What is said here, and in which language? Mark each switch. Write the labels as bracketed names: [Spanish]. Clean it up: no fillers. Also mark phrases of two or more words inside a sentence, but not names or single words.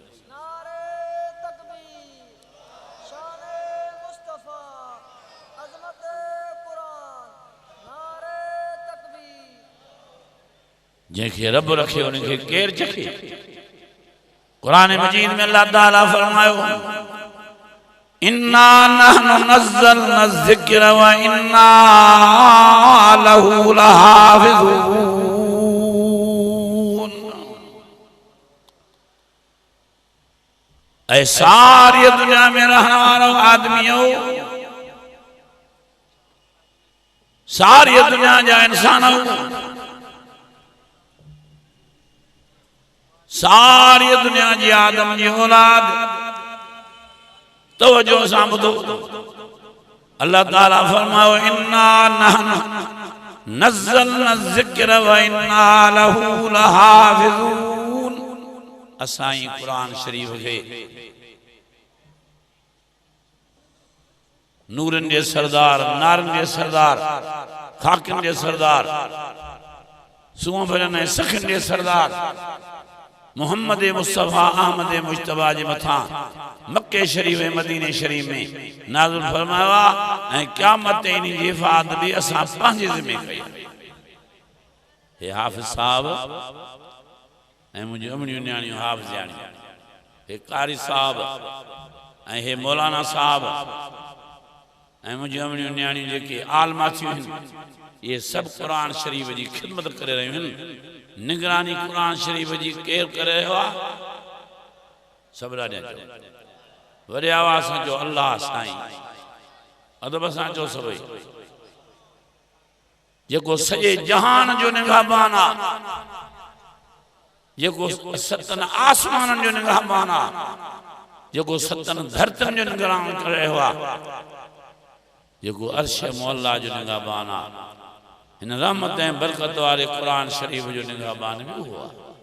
[Sindhi] जंहिंखे रब रखे उनखे केर चखे। कुरान मजीद में अल्लाह ताला फरमायो [Arabic] إنا نحن نزلنا ذكر وإنا له لحافظون. [Sindhi] ऐ सारी दुनिया में रहने वाले आदमियों, सारी दुनिया जा इंसानों, सारी दुनिया जी आदम जी औलाद तवज्जो सां ॿुधो। अल्लाह ताला फरमायो [Arabic] إنا نحن نزلنا ذكر وإنا له لحافظون. [Sindhi] असां ई कुरान शरीफ खे नूरन जे सरदार, नारन जे सरदार, खाकिन जे सरदार, सूंह भरन ऐं सखन जे सरदार मोहम्मद मुस्तफ़ा अहमद मुश्तबा जे मथा मक्के शरीफ ऐं मदीने शरीफ में नाज़िल फरमायो आहे ऐं क़यामत इन जी हिफ़ाज़त भी असां पंहिंजे ज़िम्मे कई। हे हाफ़िज़ साहब ऐं मुंहिंजी अमड़ियूं न्याणियूं हाफ़िज़ाणियूं, हे कारी साहब ऐं हे मौलाना साहब ऐं मुंहिंजी अमड़ियूं न्याणियूं जेके आलमाथियूं आहिनि, ये सब कुरान शरीफ जी खिदमत करे रहियूं आहिनि। निगरानी कुरान शरीफ जी केरु करे रहियो आहे? सब ॾाढा चओ, वॾे आवाज़ सां चओ अल्लाह साईं, अदब सां चओ सभई। जेको सॼे जहान जो निगहबान आहे, जेको सतन आसमाननि जो निगहबान आहे, जेको सतन धरतनि जो निगरान करे रहियो आहे, जेको अर्श मुअल्ला जो निगहबान आहे, इन रहमत ऐं बरकत वारे कुरान शरीफ जो निगहबान भी उहो आहे।